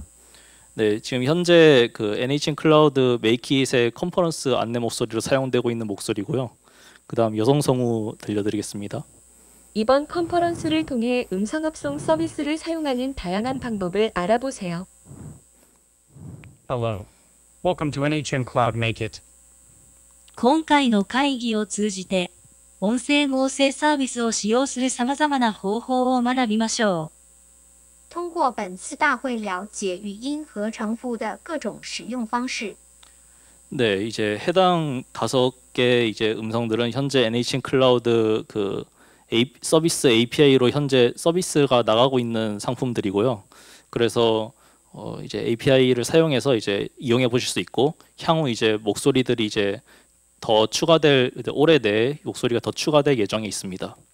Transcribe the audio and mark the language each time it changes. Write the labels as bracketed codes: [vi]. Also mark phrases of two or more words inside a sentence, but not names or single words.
[ko] 네, 지금 현재 그 NHN 클라우드 메이킷의 컨퍼런스 안내 목소리로 사용되고 있는 목소리고요. 그다음 여성 성우 들려드리겠습니다. 이번 컨퍼런스를 통해 음성합성 서비스를 사용하는 다양한 방법을 알아보세요. [en] Hello. Welcome to NHN Cloud Make It. [ja] 今回の会議を通じて、音声合成サービスを使用する様々な方法を学びましょう。 [zh] 通过本次大会了解语音合成符的各种使用方式。 [ko] 네, 이제 해당 5개 이제 음성들은 현재 NHN 클라우드 그 서비스 API로 현재 서비스가 나가고 있는 상품들이고요. 그래서 이제 API를 사용해서 이제 이용해 보실 수 있고 향후 이제 목소리들이 이제 더 추가될 올해 내에 목소리가 더 추가될 예정에 있습니다.